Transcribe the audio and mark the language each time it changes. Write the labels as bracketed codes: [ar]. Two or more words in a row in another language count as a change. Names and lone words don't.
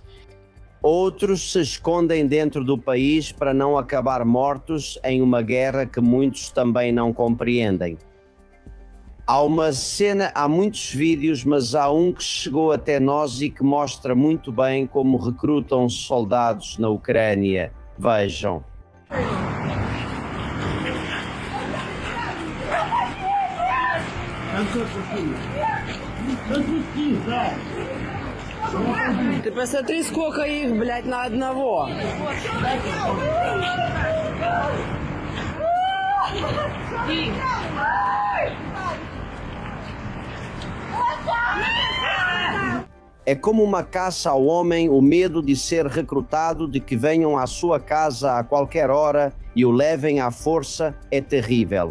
[pt] Outros se escondem dentro do país para não acabar mortos em uma guerra que muitos também não compreendem. Há muitos vídeos, mas há um que chegou até nós e que mostra muito bem como recrutam soldados na Ucrânia. Vejam. [ru] Ты посмотри, сколько их, блядь, на одного. [pt] É como uma caça ao homem, o medo de ser recrutado, de que venham à sua casa a qualquer hora e o levem à força, é terrível.